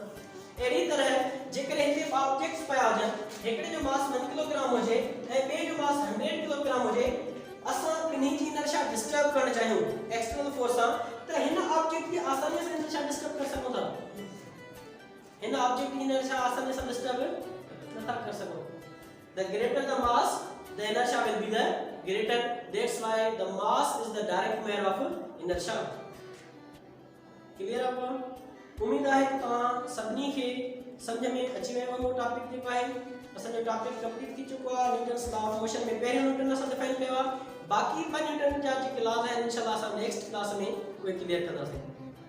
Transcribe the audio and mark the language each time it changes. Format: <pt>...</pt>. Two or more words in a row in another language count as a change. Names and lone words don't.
<sd>अहिड़ी तरह जेकॾहिं हिते ऑब्जेक्ट्स पिया हुजनि, हिकिड़े जो मास 1 किलोग्राम हुजे ऐं ॿिए जो मास 100 किलोग्राम हुजे, असां ॿिन्ही जी</sd> <en>inertia disturb</en> <sd>करणु चाहियूं</sd> <en>external force</en> <sd>सां, त हिन ऑब्जेक्ट खे आसानी सां</sd> <en>inertia disturb</en> <sd>करे सघूं था, हिन ऑब्जेक्ट की इनर्शिया आसानी सां डिस्टर्ब नथा कर सघो।</sd> <en>The greater the mass, the inertia will be the greater. That's why the mass is the direct measure of inertia.</en> <hi>Clear आपको?</hi> <sd>उम्मीद आहे कि तव्हां सभिनी खे समझ में अची वियो हूंदो टॉपिक जेको आहे। असांजो</sd> <en>topic complete</en> <sd>थी चुको आहे।</sd> <en>Newton's law of motion</en> <sd>में पहिरियों न्यूटन असां डिफाइन कयो आहे। बाक़ी 2 न्यूटन जा जेके लॉज आहिनि इंशाल्लाह असां</sd> <en>next class</en> <sd>में उहे क्लियर कंदासीं।</sd>